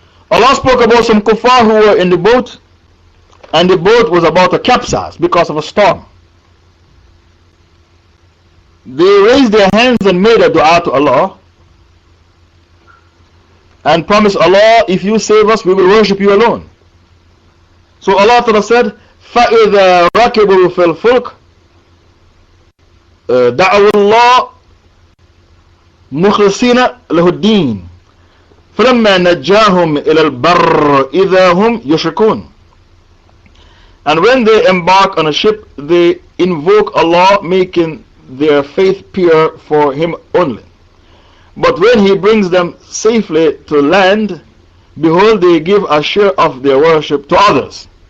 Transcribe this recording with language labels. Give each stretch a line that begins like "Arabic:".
English: Allah spoke about some kuffar who were in the boat, and the boat was about to capsize because of a storm. They raised their hands and made a dua to Allah and promised Allah, if you save us, we will worship you alone. So Allah Ta'ala said,
Arabic: فَإِذَا رَكِبُوا فِي الْفُلْكِ دَعَوُوا اللَّهَ مُخْلِصِينَ لَهُ الدِّينَ فَلَمَّا نَجَّاهُمْ إِلَى الْبَرِّ إِذَا هُمْ يُشْرِكُونَ.
English: And when they embark on a ship, they invoke Allah, making their faith pure for Him only. But when He brings them safely to land, behold, they give a share of their worship to others.